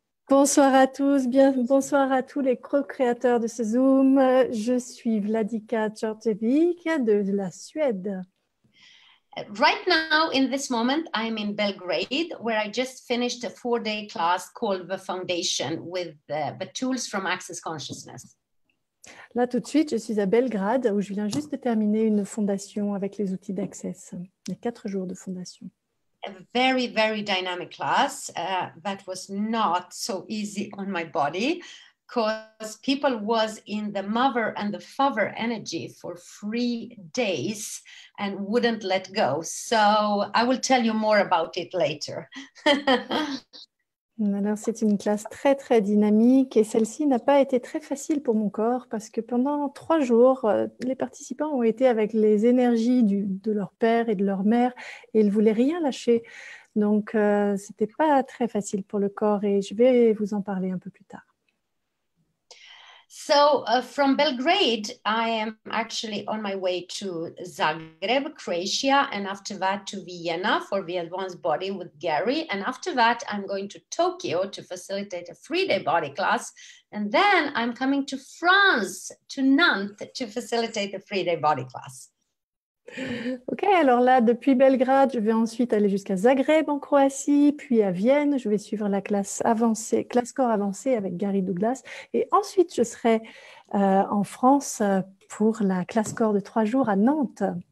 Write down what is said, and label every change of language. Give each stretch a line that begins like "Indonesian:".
French: Bonsoir à tous, bonsoir à tous les co-créateurs de ce Zoom. Je suis Vladica Djordjevic de la Suède.
English: Right now, in this moment, I'm in Belgrade, where I just finished a 4-day class called The Foundation with the tools from Access Consciousness.
French: Là, tout de suite, je suis à Belgrade, où je viens juste de terminer une fondation avec les outils d'Access. Il y a 4 jours de fondation.
English: A very, very dynamic class that was not so easy on my body because people was in the mother and the father energy for 3 days and wouldn't let go. So I will tell you more about it later.
French: Alors, c'est une classe très, très dynamique et celle-ci n'a pas été très facile pour mon corps parce que pendant 3 jours, les participants ont été avec les énergies de leur père et de leur mère et ils ne voulaient rien lâcher. Donc, ce n'était pas très facile pour le corps et je vais vous en parler un peu plus tard.
English: So from Belgrade, I am actually on my way to Zagreb, Croatia, and after that to Vienna for the advanced body with Gary. And after that, I'm going to Tokyo to facilitate a 3-day body class. And then I'm coming to France, to Nantes, to facilitate a 3-day body class.
French: Ok, alors là, depuis Belgrade, je vais ensuite aller jusqu'à Zagreb en Croatie, puis à Vienne. Je vais suivre la classe avancée, classe corps avancée avec Gary Douglas. Et ensuite, je serai en France pour la classe corps de 3 jours à Nantes.